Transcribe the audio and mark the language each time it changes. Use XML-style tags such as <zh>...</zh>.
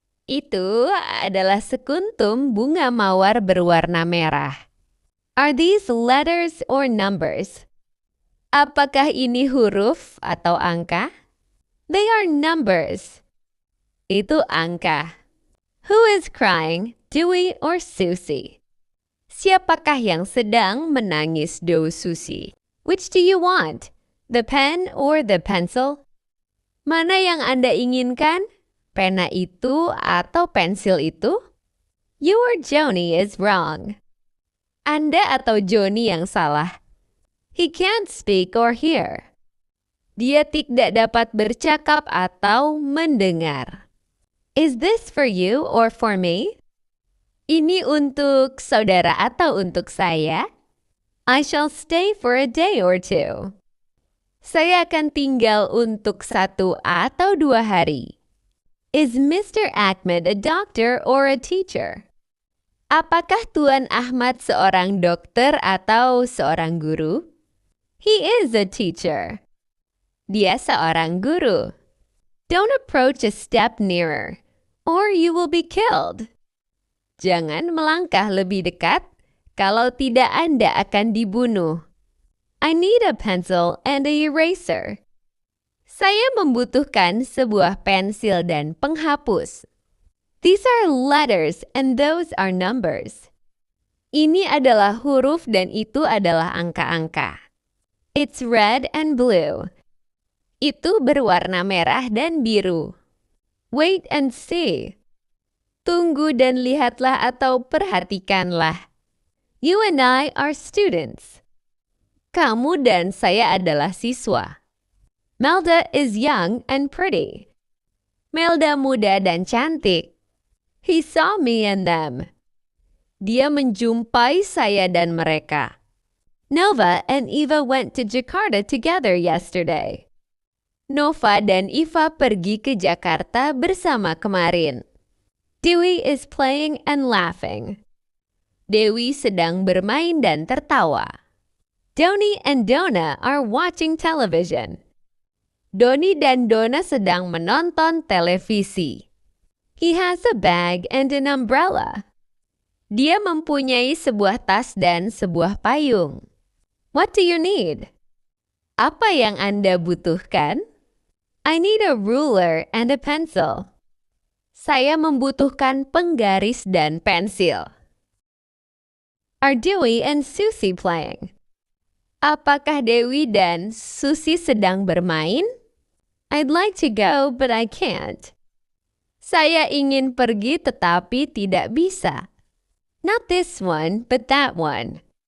<id>Itu adalah sekuntum bunga mawar berwarna merah.</id> <en>Are these letters or numbers?</en> <id>Apakah ini huruf atau angka?</id> <en>They are numbers.</en> <id>Itu angka.</id> <en>Who is crying, Dewey or Susie?</en> <id>Siapakah yang sedang menangis, Do Susie?</id> <en>Which do you want? The pen or the pencil?</en> <id>Mana yang Anda inginkan? Pena itu atau pensil itu?</id> <en>You or Joni is wrong.</en> <id>Anda atau Joni yang salah.</id> <en>He can't speak or hear.</en> <id>Dia tidak dapat bercakap atau mendengar.</id> <en>Is this for you or for me?</en> <id>Ini untuk saudara atau untuk saya?</id> <en>I shall stay for a day or two.</en> <id>Saya akan tinggal untuk 1 atau 2 hari.</id> <en>Is Mr. Ahmed a doctor or a teacher?</en> <id>Apakah Tuan Ahmad seorang dokter atau seorang guru?</id> <en>He is a teacher.</en> <id>Dia seorang guru.</id> <en>Don't approach a step nearer, or you will be killed.</en> <id>Jangan melangkah lebih dekat, kalau tidak Anda akan dibunuh.</id> <en>I need a pencil and a eraser.</en> <id>Saya membutuhkan sebuah pensil dan penghapus.</id> <en>These are letters and those are numbers.</en> <id>Ini adalah huruf dan itu adalah angka-angka.</id> <en>It's red and blue.</en> <id>Itu berwarna merah dan biru.</id> <en>Wait and see.</en> <id>Tunggu dan lihatlah atau perhatikanlah.</id> <en>You and I are students.</en> <id>Kamu dan saya adalah siswa.</id> <en>Melda is young and pretty.</en> <id>Melda muda dan cantik.</id> <en>He saw me and them.</en> <id>Dia menjumpai saya dan mereka.</id> <en>Nova and Eva went to Jakarta together yesterday.</en> <id>Nova dan Eva pergi ke Jakarta bersama kemarin.</id> <en>Dewey is playing and laughing.</en> <id>Dewi sedang bermain dan tertawa.</id> <en>Doni and Donna are watching television.</en> <id>Doni dan Donna sedang menonton televisi.</id> <en>He has a bag and an umbrella.</en> <id>Dia mempunyai sebuah tas dan sebuah payung.</id> <en>What do you need?</en> <id>Apa yang Anda butuhkan?</id> <en>I need a ruler and a pencil.</en> <id>Saya membutuhkan penggaris dan pensil.</id> <en>Are Dewey and Susie playing?</en> <id>Apakah Dewi dan Susie sedang bermain?</id> <en>I'd like to go, but I can't.</en> <id>Saya ingin pergi tetapi tidak bisa.</id> <en>Not this one, but that one.</en>